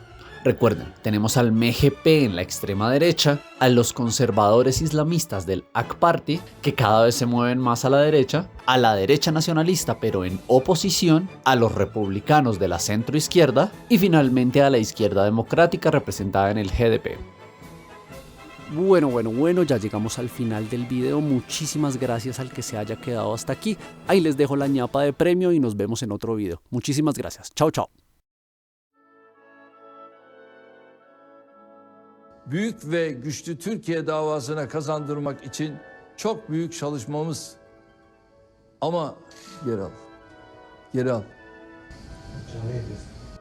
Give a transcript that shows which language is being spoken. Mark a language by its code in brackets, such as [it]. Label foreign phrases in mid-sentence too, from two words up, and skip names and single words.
[es] Recuerden, tenemos al MHP en la extrema derecha, a los conservadores islamistas del AK Party, que cada vez se mueven más a la derecha nacionalista pero en oposición, a los republicanos de la centroizquierda y finalmente a la izquierda democrática representada en el GDP. Bueno, ya llegamos al final del video. Muchísimas gracias al que se haya quedado hasta aquí. Ahí les dejo la ñapa de premio y nos vemos en otro video. Muchísimas gracias. Chao, chao. [tr] Büyük ve güçlü Türkiye davasına kazandırmak için çok büyük çalışmamız. Ama geri al.